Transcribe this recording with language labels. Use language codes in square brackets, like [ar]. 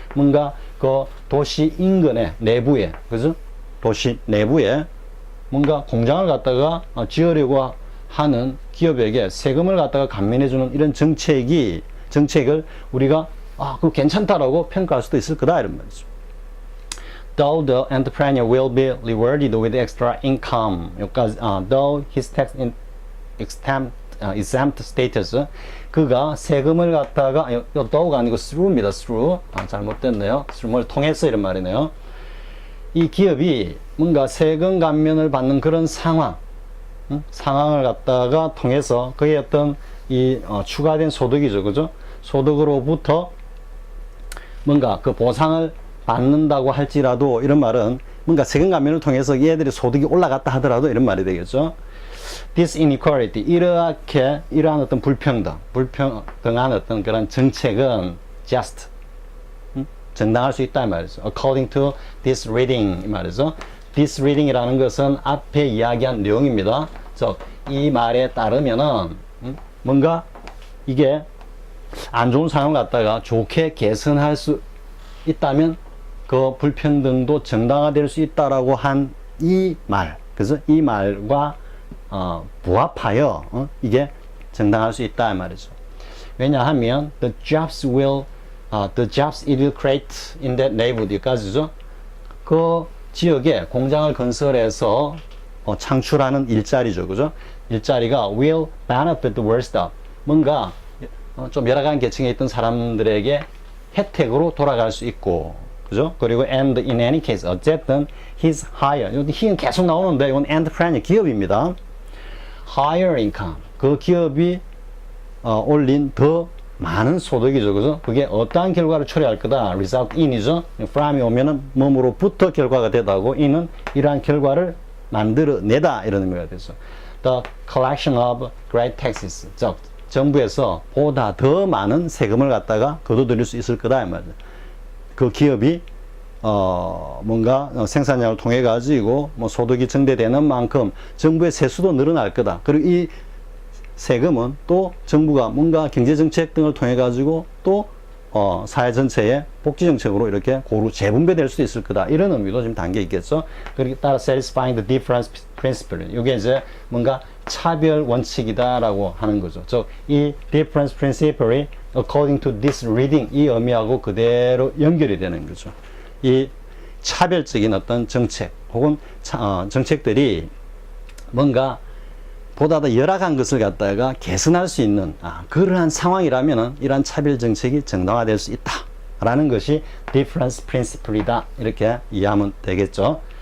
[ko] 뭔가 그 도시 인근의 내부에, 그죠? 도시 내부에 뭔가 공장을 갖다가 지으려고 하는 기업에게 세금을 갖다가 감면해주는 이런 정책을 우리가 그거 괜찮다라고 평가할 수도 있을 거다 이런 말이죠. [en] though the entrepreneur will be rewarded with extra income. [ko] 여기까지, [en] though his tax exempt status. [ko] 그가 세금을 갖다가, 요 though가 아니고 through입니다. through. 잘못됐네요. through를 통해서 이런 말이네요. 이 기업이 뭔가 세금 감면을 받는 그런 상황, 상황을 갖다가 통해서 그의 어떤 이 추가된 소득이죠, 그죠? 소득으로부터 뭔가 그 보상을 받는다고 할지라도 이런 말은 뭔가 세금 감면을 통해서 얘들이 소득이 올라갔다 하더라도 이런 말이 되겠죠. [en] This inequality, [ko] 이러한 어떤 불평등한 어떤 그런 정책은 just, 정당할 수 있다 이 말이죠. [en] According to this reading [ko] 이 말이죠. This reading이라는 것은 앞에 이야기한 내용입니다. 즉, 이 말에 따르면은 뭔가 이게 안 좋은 상황을 갖다가 좋게 개선할 수 있다면 그 불평등도 정당화될 수 있다라고 한 이 말, 그래서 이 말과 부합하여 이게 정당할 수 있다 이 말이죠. 왜냐하면 [en] the jobs it will create in that neighborhood까지죠. [ko] 그 지역에 공장을 건설해서 창출하는 일자리죠, 그죠? 일자리가 [en] will benefit the worst of, [ko] 뭔가 좀 열악한 계층에 있던 사람들에게 혜택으로 돌아갈 수 있고, 그죠? 그리고 [en] and in any case, [ko] 어쨌든 his higher, he는 계속 나오는데 이건 entrepreneur 기업입니다. [en] higher income, [ko] 그 기업이 올린 더 많은 소득이죠, 그죠? 그게 어떠한 결과를 초래할 거다. result in이죠. from이 오면은 뭐뭐로부터 결과가 되다고, in은 이러한 결과를 만들어내다 이런 의미가 되죠. [en] The collection of great taxes, [ko] 즉 정부에서 보다 더 많은 세금을 갖다가 거둬들일 수 있을 거다 이 말이죠. 그 기업이 뭔가 생산량을 통해 가지고 뭐 소득이 증대되는 만큼 정부의 세수도 늘어날 거다. 그리고 이 세금은 또 정부가 뭔가 경제정책 등을 통해 가지고 또 사회 전체의 복지정책으로 이렇게 고루 재분배될 수 있을 거다. 이런 의미도 지금 담겨 있겠죠. 그리고 따라 [en] satisfying the difference principle. [ko] 이게 이제 뭔가 차별 원칙이다라고 하는 거죠. 즉, 이 difference principle이 [en] according to this reading [ko] 이 의미하고 그대로 연결이 되는 거죠. 이 차별적인 어떤 정책 혹은 정책들이 뭔가 보다 더 열악한 것을 갖다가 개선할 수 있는 그러한 상황이라면 이러한 차별 정책이 정당화될 수 있다라는 것이 difference principle이다 이렇게 이해하면 되겠죠.